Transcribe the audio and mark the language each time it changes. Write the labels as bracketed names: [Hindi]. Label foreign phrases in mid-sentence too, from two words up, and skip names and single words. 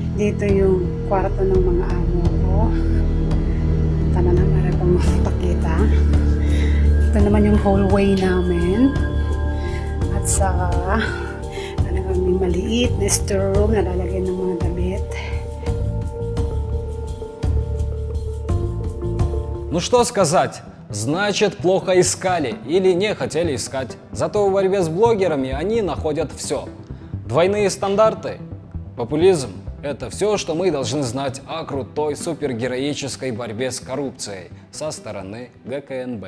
[Filipino] Dito yung kwarto ng mga amo ko. Tama na, meron pang pakita. Ito naman yung hallway namin. At sa talagang may maliit na storeroom na lalagyan ng mga damit. [Russian] Ну что сказать? Значит, плохо искали или не хотели искать. Зато в борьбе с блогерами они находят все. Двойные стандарты, популизм – это все, что мы должны знать о крутой супергероической борьбе с коррупцией со стороны ГКНБ.